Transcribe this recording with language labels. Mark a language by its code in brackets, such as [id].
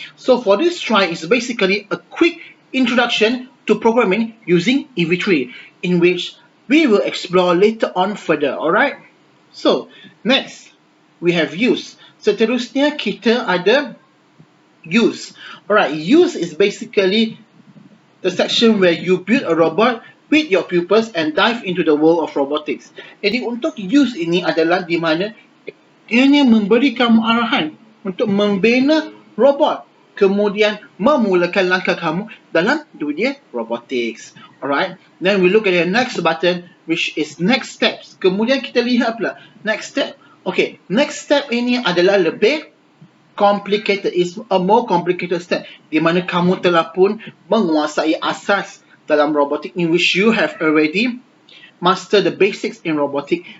[en] So for this try is basically a quick introduction to programming using EV3, in which we will explore later on further. Alright? So next we have use. [ms] Seterusnya kita ada use. [en] Alright, use is basically the section where you build a robot with your pupils and dive into the world of robotics. [ms] Jadi untuk use ini adalah di mana ianya memberi kamu arahan untuk membina robot, kemudian memulakan langkah kamu dalam dunia robotics. [en] Alright, then we look at the next button, which is next steps. [ms] Kemudian kita lihat pula next step. Okay, next step ini adalah lebih complicated, [en] is a more complicated step, [ms] di mana kamu telah pun menguasai asas dalam robotik, [en] in which you have already mastered the basics in robotic.